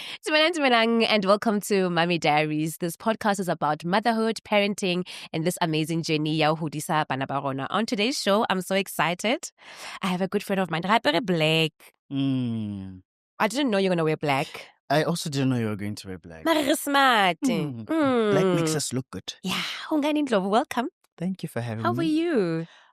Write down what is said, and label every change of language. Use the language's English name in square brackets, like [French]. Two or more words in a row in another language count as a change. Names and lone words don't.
[English] And welcome to Mommy Diaries. This podcast is about motherhood, parenting, and this amazing journey [Southern Sotho] ya ho hodisa bana ba rona. [English] On today's show, I'm so excited. I have a good friend of mine, Black. I didn't know you were going to wear black. I also didn't know you were going to wear black. Very smart. Black makes us look good. Yeah, Hungani Ndlovu, welcome. Thank you for having How me. are you?